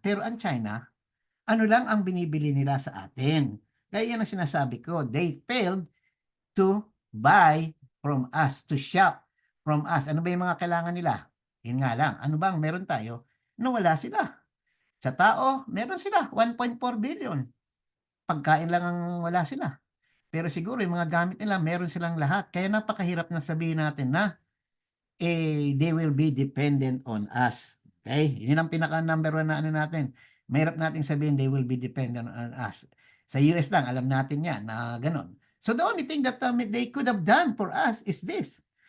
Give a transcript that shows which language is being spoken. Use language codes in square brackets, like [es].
[tl] Pero ang China, ano lang ang binibili nila sa atin. Kaya yan ang sinasabi ko. [en] They failed to buy from us, to shop from us. [tl] Ano ba yung mga kailangan nila? Yun nga lang. Ano bang meron tayo? No, wala sila. Sa tao, meron sila. [en] 1.4 billion. [tl] Pagkain lang ang wala sila. Pero siguro yung mga gamit nila, meron silang lahat. Kaya napakahirap na sabihin natin na [en] they will be dependent on us. Okay? [tl] Yun ang pinaka number one na ano natin. Mahirap nating sabihin [en] they will be dependent on us. [tl] Sa US lang, alam natin yan na ganun. [en] So the only thing that they could have done for us is this.